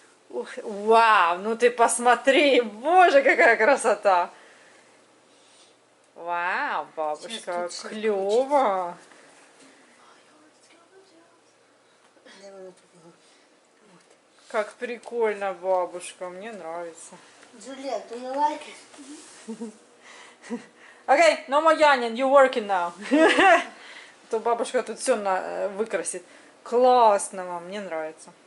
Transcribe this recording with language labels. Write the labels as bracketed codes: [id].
[ru] Ух, вау, ну ты посмотри, боже, какая красота. Вау, бабушка, клево. Как прикольно, бабушка, мне нравится. [en] Juliet, do you like it? Okay, no more yarning, you working now. [ru] То бабушка тут все выкрасит. Классно, мам, мне нравится.